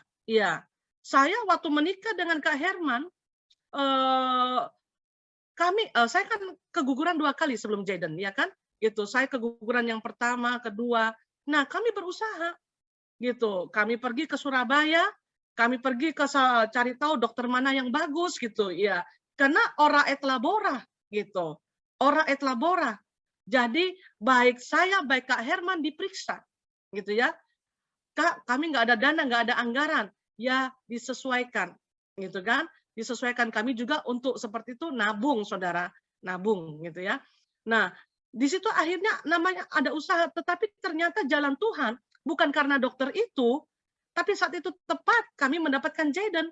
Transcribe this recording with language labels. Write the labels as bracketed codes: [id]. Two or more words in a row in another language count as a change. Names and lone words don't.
[id] Iya, saya waktu menikah dengan Kak Herman, saya kan keguguran 2 kali sebelum Jaden, ya kan? Gitu. Saya keguguran yang pertama, kedua. Nah, kami berusaha. Gitu. Kami pergi ke Surabaya, kami pergi ke cari tahu dokter mana yang bagus gitu, ya. Karena [la] ora et labora [id] gitu. [la] Ora et labora. [id] Jadi baik saya, baik Kak Herman diperiksa. Gitu ya. Kak, kami nggak ada dana, nggak ada anggaran. Ya disesuaikan. Gitu kan? Disesuaikan, kami juga untuk seperti itu nabung, saudara. Nabung gitu ya. Nah, di situ akhirnya namanya ada usaha, tetapi ternyata jalan Tuhan bukan karena dokter itu, tapi saat itu tepat kami mendapatkan Jaden.